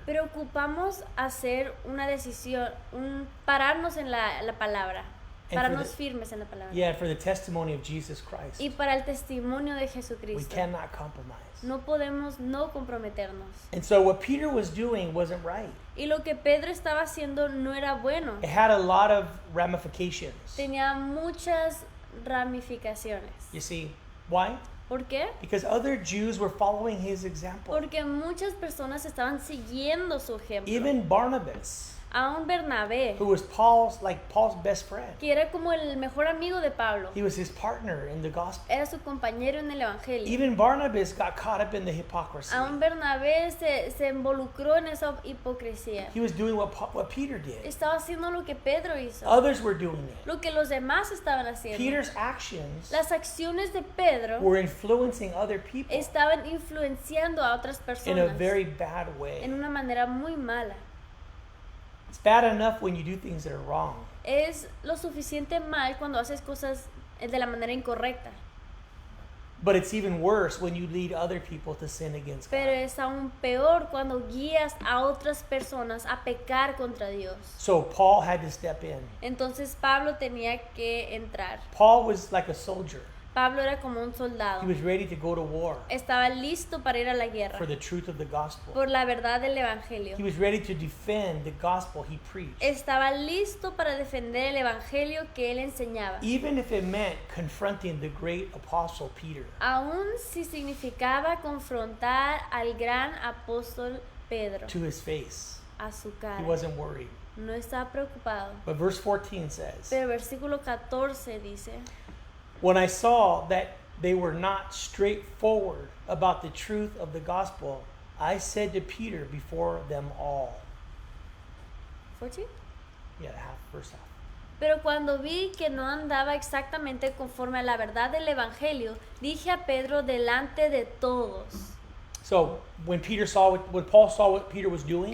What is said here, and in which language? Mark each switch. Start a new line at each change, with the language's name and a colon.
Spanish: Pero ocupamos hacer una decisión, pararnos en la palabra,
English: And
Spanish: pararnos
English: for
Spanish: firmes en la palabra.
English: Yeah, for the testimony of Jesus Christ.
Spanish: Y para el testimonio de
English: We
Spanish: Jesucristo.
English: cannot compromise.
Spanish: No podemos no comprometernos.
English: And so what Peter was doing wasn't right.
Spanish: Y lo que Pedro estaba haciendo no era bueno.
English: It had a lot of ramifications.
Spanish: Tenía muchas ramificaciones.
English: You see, why?
Spanish: ¿Por qué?
English: Because other Jews were following his example.
Spanish: Porque muchas personas estaban siguiendo su ejemplo.
English: Even Barnabas,
Spanish: Aún Bernabé,
English: who was Paul's best friend.
Spanish: que era como el mejor amigo de Pablo,
English: He was his partner in the gospel.
Spanish: era su compañero en el evangelio.
English: Even Barnabas got caught up in the hypocrisy.
Spanish: Aún Bernabé se involucró en esa hipocresía.
English: He was doing what Peter did.
Spanish: Estaba haciendo lo que Pedro hizo,
English: Others were doing it.
Spanish: lo que los demás estaban haciendo.
English: Peter's actions
Spanish: Las acciones de Pedro
English: were influencing other people
Spanish: estaban influenciando a otras
English: in a
Spanish: personas
English: very bad
Spanish: en
English: way.
Spanish: una manera muy mala.
English: It's bad enough when you do things that are wrong.
Spanish: Es lo suficiente mal cuando haces cosas de la manera incorrecta.
English: But it's even worse when you lead other people to sin against
Spanish: Pero
English: God.
Spanish: es aún peor cuando guías a otras personas a pecar contra Dios.
English: So Paul had to step in.
Spanish: Entonces Pablo tenía que entrar.
English: Paul was like a soldier.
Spanish: Pablo era como un soldado.
English: He was ready to go to war
Spanish: Estaba listo para ir a la guerra
English: for the truth of the gospel.
Spanish: por la verdad del evangelio.
English: He was ready to defend the gospel he preached,
Spanish: Estaba listo para defender el evangelio que él enseñaba,
English: even if it meant confronting the great apostle Peter.
Spanish: aun si significaba confrontar al gran apóstol Pedro
English: To his face.
Spanish: a su
English: He
Spanish: cara.
English: wasn't worried.
Spanish: No estaba preocupado.
English: But verse 14 says,
Spanish: Pero el versículo 14 dice,
English: when I saw that they were not straightforward about the truth of the gospel, I said to Peter before them all. 14. Yeah, first half.
Spanish: Pero cuando vi que no andaba exactamente conforme a la verdad del evangelio, dije a Pedro delante de todos.
English: So when Paul saw what Peter was doing,